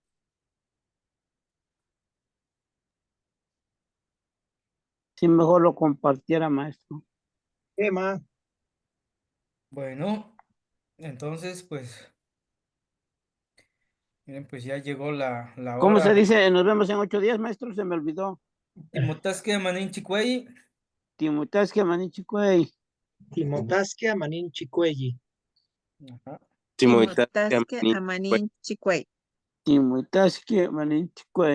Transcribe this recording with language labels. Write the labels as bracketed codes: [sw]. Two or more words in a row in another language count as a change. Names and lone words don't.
[es] Si mejor lo compartiera, maestro. Tema. Bueno, entonces pues, miren, pues ya llegó la ¿Cómo se hora. dice? Nos vemos en 8 días, maestro. Se me olvidó. [nah] Timotasque manin chicuey. Timutasque manichicuey. Timotasquia manin chicuelli. [es] Ajá. [nah] Timotasque amanin chicuey. Timutasque manichicuey.